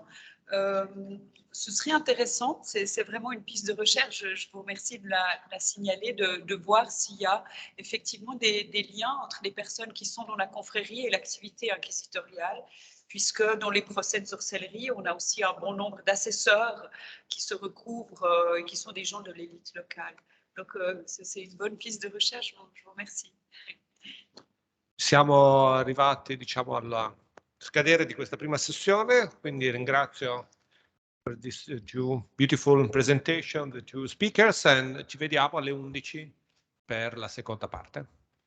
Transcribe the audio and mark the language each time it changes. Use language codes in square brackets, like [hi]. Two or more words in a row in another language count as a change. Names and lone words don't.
[fr] Ce serait intéressant, c'est vraiment une piste de recherche, je vous remercie de la signaler, de voir s'il y a effectivement des liens entre les personnes qui sont dans la confrérie et l'activité inquisitoriale, puisque dans les procès de sorcellerie, on a aussi un bon nombre d'assesseurs qui se recouvrent et qui sont des gens de l'élite locale. Donc c'est une bonne piste de recherche, je vous remercie. [it] Siamo arrivati, diciamo, alla scadere di questa prima sessione, quindi ringrazio per [en] this two beautiful presentation, the two speakers, [it] and ci vediamo alle 11 per la seconda parte.